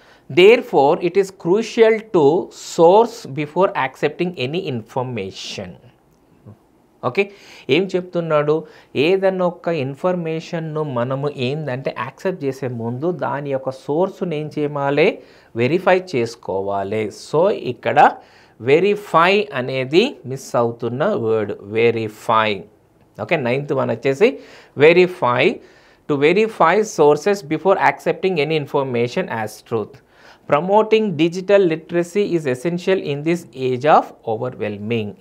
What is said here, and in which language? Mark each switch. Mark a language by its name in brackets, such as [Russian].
[English] Therefore, it is crucial to source before accepting any information. [Telugu] Okay, ఏం చెప్తున్నాడు, ఏదన్నా ఒక ఇన్ఫర్మేషన్ను మనము ఏంటంటే యాక్సెప్ట్ చేసే ముందు దాని యొక్క సోర్స్ను ఏం చేయాలి, వెరిఫై చేసుకోవాలి. సో ఇక్కడ వెరిఫై అనేది మిస్ అవుతున్న word, verify. Okay, 9th one వచ్చేసి verify. [English] To verify sources before accepting any information as truth. Promoting digital literacy is essential in this age of overwhelming.